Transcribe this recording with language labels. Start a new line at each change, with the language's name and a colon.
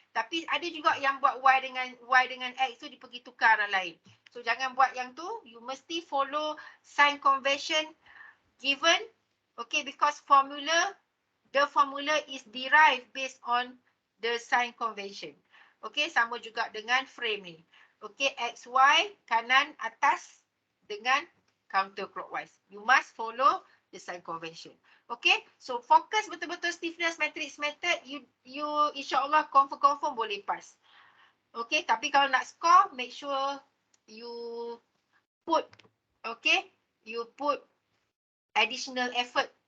Malay: Tapi ada juga yang buat Y dengan X tu dipergi tukar arah lain. So jangan buat yang tu.
English: You
Malay: mesti
English: follow sign convention given. Okay, because the formula is derived based on the sign convention.
Malay: Okay, sama juga dengan frame ni. Okay, X, Y, kanan, atas dengan counterclockwise.
English: You must follow the sign convention. Okay, so
Malay: fokus betul-betul
English: stiffness matrix method, you insyaAllah confirm
Malay: boleh
English: pass. Okay,
Malay: tapi kalau nak
English: score, make sure you put, okay, you put additional effort.